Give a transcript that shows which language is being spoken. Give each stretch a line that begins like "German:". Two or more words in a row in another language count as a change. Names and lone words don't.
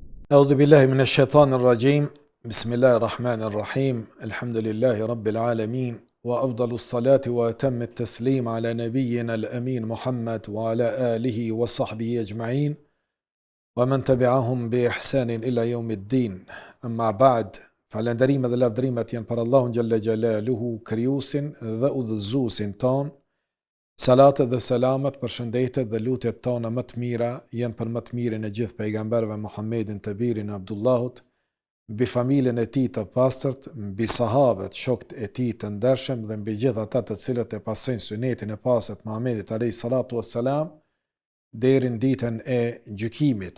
Arabic: أعوذ بالله من الشيطان الرجيم بسم الله الرحمن الرحيم الحمد لله رب العالمين وأفضل الصلاة وأتم التسليم على نبينا الأمين محمد وعلى آله وصحبه أجمعين ومن تبعهم بإحسان إلى يوم الدين أما بعد
Albanian: falënderime dhe lavdrimet janë për Allahun xhalla xjalaluhu, krijuesin dhe udhëzuesin ton. Salatet dhe selamet, përshëndetjet dhe lutjet tona më të mira janë për më të mirin e gjithë pejgamberëve Muhammedin të birin e Abdullahut, mbi familjen e tij të pastërt, mbi sahabët, shokët e tij të ndershëm dhe mbi gjithë ata të cilët e pasojnë sunetin e pastërt Muhammedit
Arabic: عليه الصلاة والسلام
Albanian: deri në ditën e gjykimit.